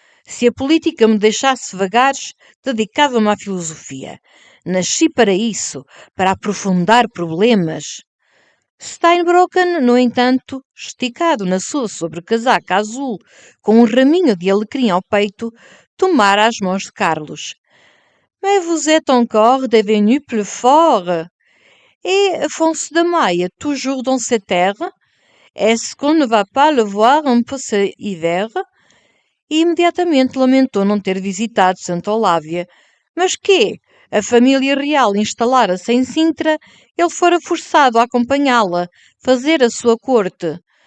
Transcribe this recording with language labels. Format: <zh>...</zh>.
<pt>Se a política me deixasse vagares, dedicava-me à filosofia. Nasci para isso, para aprofundar problemas. Steinbrocken, no entanto, esticado na sua sobrecasaca azul, com um raminho de alecrim ao peito, tomara as mãos de Carlos.</pt> <fr>Mais vous êtes encore devenu plus fort. Et Afonso da Maia, toujours dans cette air? Est-ce qu'on ne va pas le voir un peu ce hiver?</fr> <pt>E imediatamente lamentou não ter visitado Santa Olávia. Mas quê? A família real instalara-se em Sintra, ele fora forçado a acompanhá-la, fazer a sua corte.</pt>